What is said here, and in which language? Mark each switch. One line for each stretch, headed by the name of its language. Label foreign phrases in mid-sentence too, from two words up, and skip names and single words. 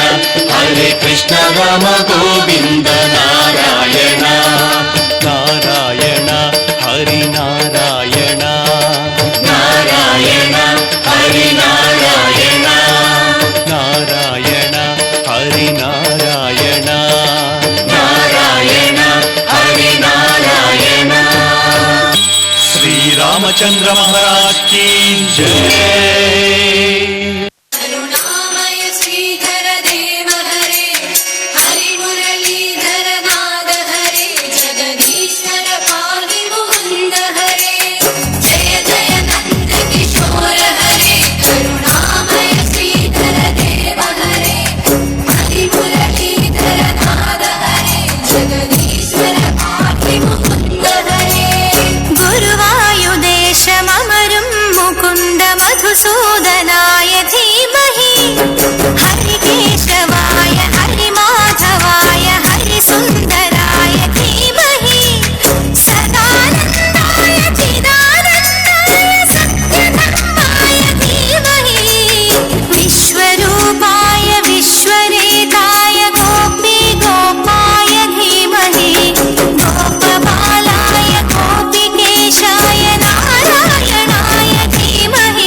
Sanskrit: ഹരേ കൃഷ്ണ രാമ ഗോവിന്ദ നാരായണ നാരായണ ഹരി നാരായണ നാരായണ ഹരി നാരായണ നാരായണ ഹരി നാരായണ നാരായണ ഹരി നാരായണ ശ്രീരാമചന്ദ്ര
Hindi: महाराज की जय।
Sanskrit: करुणामय श्रीधर देव हरे हरि मुरलीधर नाद हरे जगदीश्वर पाहि मुकुंद हरे जय जय नंद किशोर हरे करुणामय श्रीधर देव हरे हरि मुरलीधर नाद हरे जगदीश्वर पाहि मुकुंद हरे गुरुवायुदेशममरुं मुकुन्द मधुसूदनाय धीमहि हरिकेशवाय हरिमाधवाय हरिसुन्दराय धीमहि सदानन्दाय चिदानन्दाय सत्यधर्माय धीमहि विश्वरूपाय विश्वरेताय गोपी गोपाय धीमहि गोपबालाय गोपिकेशाय नारायणाय धीमहि